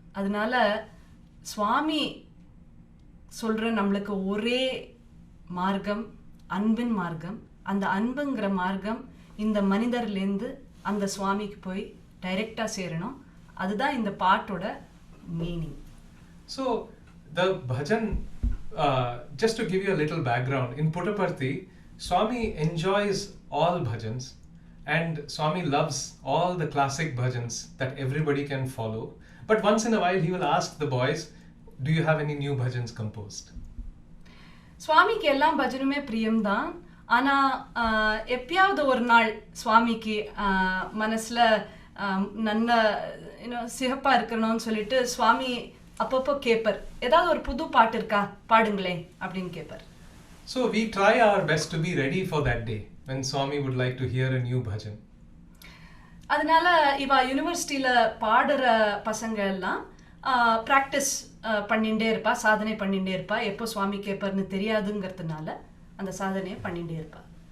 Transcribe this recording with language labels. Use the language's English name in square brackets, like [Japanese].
[Tamil] அதனால சுவாமி சொல்ற நம்மளுக்கு ஒரே மார்க்கம் அன்பின் மார்க்கம். அந்த அன்புங்கிற மார்க்கம் இந்த மனிதர்லேருந்து அந்த சுவாமிக்கு போய் டைரக்டா சேரணும். அதுதான் இந்த பாட்டோட meaning. [English] So the bhajan, just to give you a little background, in Puttaparthi, Swami enjoys all bhajans, and Swami loves all the classic bhajans that everybody can follow. But once in a while he will ask the boys, do you have any new bhajans composed? [Tamil] சுவாமிக்கு எல்லாம் பஜனுமே பிரியம்தான். ஆனால் எப்பயாவது ஒரு நாள் சுவாமிக்கு மனசில் நல்ல சிறப்பாக இருக்கணும்னு சொல்லிட்டு சுவாமி அப்பப்போ கேட்பார், ஏதாவது ஒரு புது பாட்டு இருக்கா பாடுங்களேன் அப்படின்னு கேட்பார். [English] So we try our best to be ready for that day when Swami would like to hear a new bhajan. [Tamil] அதனால இவ யூனிவர்சிட்டியில் பாடுற பசங்க எல்லாம் ப்ராக்டிஸ் பண்ணிகிட்டே இருப்பா, சாதனை பண்ணிகிட்டே இருப்பா. எப்போ சுவாமி கேட்பார்னு தெரியாதுங்கிறதுனால அந்த சாதனையை பண்ணிகிட்டே இருப்பா.